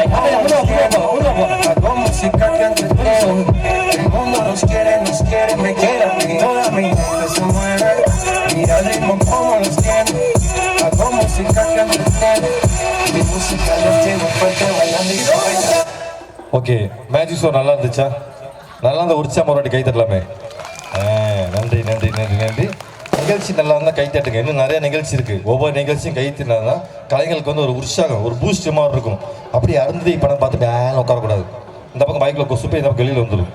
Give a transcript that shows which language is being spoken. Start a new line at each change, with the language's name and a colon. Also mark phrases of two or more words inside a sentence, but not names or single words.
Spanish: Hago música que entretiene. El mundo nos quiere, me quiere a mí. Toda mi gente se mueve. Mira el ritmo como los tiene. Hago música que entretiene. Mi música los tiene fuerte bailando y se baila.
Tamil: ஓகே,
English: magic show
Tamil: நல்லா இருந்துச்சா? நல்லா இருந்தால் உற்சாகம் ஒரு வாட்டி கை தட்டலாமே. நன்றி நன்றி நன்றி நன்றி. நிகழ்ச்சி நல்லா இருந்தால் கை தட்டுங்க. இன்னும் நிறைய நிகழ்ச்சி இருக்குது. ஒவ்வொரு நிகழ்ச்சியும் கை தட்டினா தான் கலைஞர்களுக்கு வந்து ஒரு உற்சாகம், ஒரு பூஸ்ட் மாதிரி இருக்கும். அப்படி அருந்தி படம் பார்த்து டேன் உட்காரக்கூடாது. இந்த பக்கம் பைக்கில் கொசுப்பை இந்த பக்கம் வெளியில் வந்துடும்.